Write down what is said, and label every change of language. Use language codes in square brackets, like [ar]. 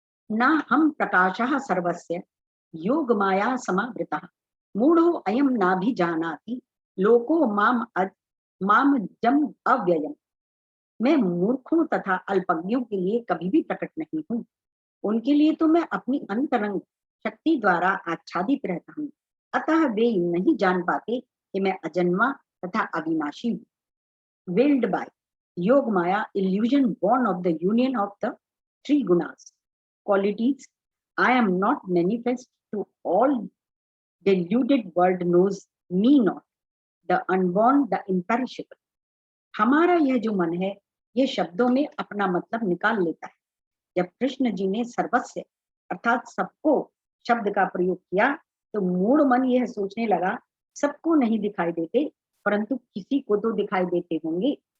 [sa] न हम प्रकाशः सर्वस्य योग माया समावृतः मूढ़ो अयम नाभिजानाति लोको माम जम अव्ययम। [hi] मैं मूर्खों तथा अल्पज्ञों के लिए कभी भी प्रकट नहीं हूँ, उनके लिए तो मैं अपनी अंतरंग शक्ति द्वारा आच्छादित रहता हूँ। अतः वे नहीं जान पाते कि मैं अजन्मा तथा अविनाशी हूँ। [en] Veiled by yoga maya illusion born of the union of the three gunas qualities, I am not manifest to all deluded world knows me not, the unborn, the imperishable। [hi] हमारा यह जो मन है, ये शब्दों में अपना मतलब निकाल लेता है। जब कृष्ण जी ने सर्वस्व अर्थात सबको शब्द का प्रयोग किया, तो मूढ़ मन यह सोचने लगा सबको नहीं दिखाई देते, परंतु किसी को तो दिखाई देते होंगे।